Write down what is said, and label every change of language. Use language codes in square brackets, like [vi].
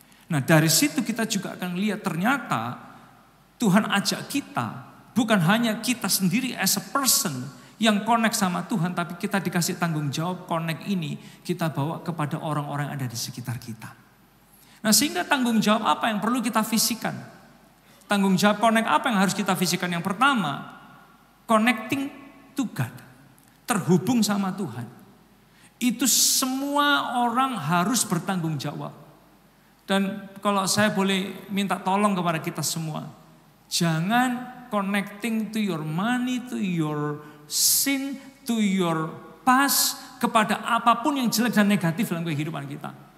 [id] Nah dari situ kita juga akan lihat ternyata Tuhan ajak kita, bukan hanya kita sendiri [en] as a person [id] yang connect sama Tuhan, tapi kita dikasih tanggung jawab connect ini kita bawa kepada orang-orang yang ada di sekitar kita. Nah sehingga tanggung jawab apa yang perlu kita visikan? Tanggung jawab connect apa yang harus kita visikan? Yang pertama, [en] connecting to God. [id] Terhubung sama Tuhan. Itu semua orang harus bertanggung jawab. Dan kalau saya boleh minta tolong kepada kita semua, jangan [en] connecting to your money, to your sin, to your past, [id] kepada apapun yang jelek dan negatif dalam kehidupan kita.